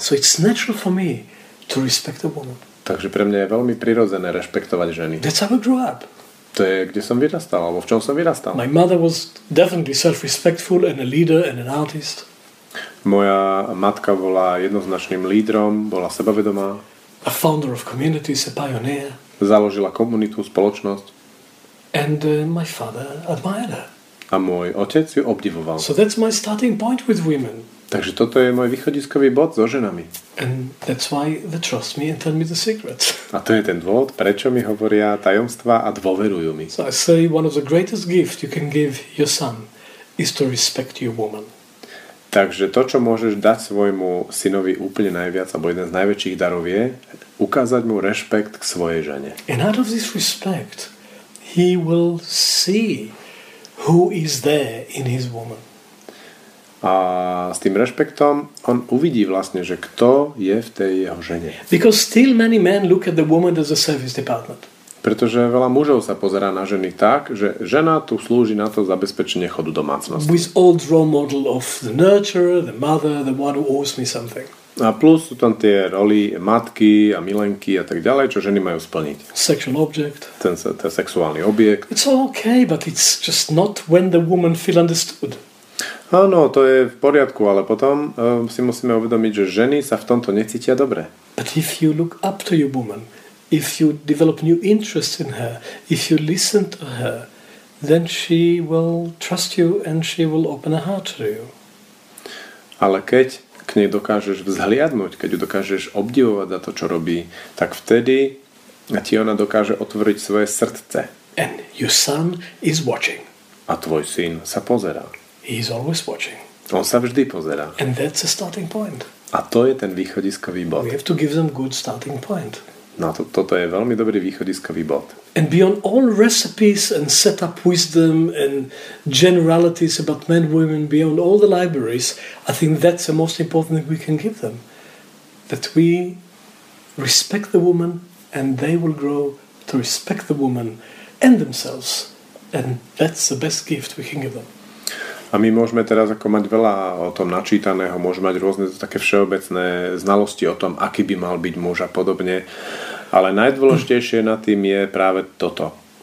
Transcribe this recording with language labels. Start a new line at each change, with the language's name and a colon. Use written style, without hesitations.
English: So it's natural for me to respect a woman.
Slovak: Takže pre mňa je veľmi prirodzené rešpektovať ženy.
English: That's how I grew up.
Slovak: To je, kde som vyrastal, alebo v čom som vyrastal.
English: My mother was definitely self-respectful and a leader and an artist.
Slovak: Moja matka bola jednoznačným lídrom, bola sebavedomá.
English: A founder of communities, a pioneer.
Slovak: Založila komunitu, spoločnosť.
English: And my father admired her.
Slovak: A môj otec ju obdivoval.
English: So that's my starting point with women.
Slovak: Takže toto je môj východiskový bod so ženami.
English: And that's why they trust me and tell me the secrets.
Slovak: A to je ten dôvod, prečo mi hovoria tajomstvá a dôverujú mi.
English: So I say one of the greatest gifts you can give your son is to respect your woman.
Slovak: Takže to, čo môžeš dať svojmu synovi úplne najviac, alebo jeden z najväčších darov je ukázať mu rešpekt k svojej žene.
English: And out of this respect, he will see who is there in his woman.
Slovak: A s tým rešpektom on uvidí vlastne, že kto je v tej jeho žene.
English: Because still many men look at the woman as a service department.
Slovak: Pretože veľa mužov sa pozerá na ženy tak, že žena tu slúži na to zabezpečenie chodu domácnosti.
English: With old role model of the nurturer, the mother, the one who owes me something.
Slovak: A plus sú tam tie roly matky a milenky a tak ďalej, čo ženy majú splniť.
English: Sexual object.
Slovak: Ten sexuálny objekt.
English: It's okay, but it's just not when the woman feel understood.
Slovak: Áno, to je v poriadku, ale potom si musíme uvedomiť, že ženy sa v tomto necítia dobre.
English: But if you look up to your woman, if you develop new interest in her, if you listen to her, then she will trust you and she will open her heart to you.
Slovak: Ale keď k nej dokážeš vzhliadnúť, keď ju dokážeš obdivovať za to, čo robí, tak vtedy ti ona dokáže otvoriť svoje srdce.
English: And your son is watching.
Slovak: A tvoj syn sa pozerá.
English: He is always watching.
Slovak: On sa vždy pozerá.
English: And that's a starting point.
Slovak: A to je ten východiskový bod.
English: We have to give them good starting point.
Slovak: No toto je veľmi dobrý východiskový bod.
English: And beyond all recipes and set up wisdom and generalities about men, women, beyond all the libraries, I think that's the most important thing we can give them. That we respect the woman and they will grow to respect the woman and themselves. And that's the best gift we can give them.
Slovak: A my môžeme teraz ako mať veľa o tom načítaného, môžeme mať rôzne také všeobecné znalosti o tom, aký by mal byť muž a podobne. Ale najdôležitejšie na tým je práve toto.